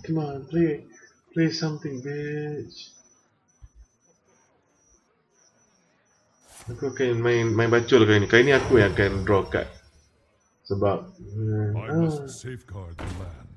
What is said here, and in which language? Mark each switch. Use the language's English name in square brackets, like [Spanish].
[English] Come on, play something, bitch. [Malay] Aku akan main bacol kali ni. Kali ni aku yang akan draw card. Sebab [English] I must safeguard the land.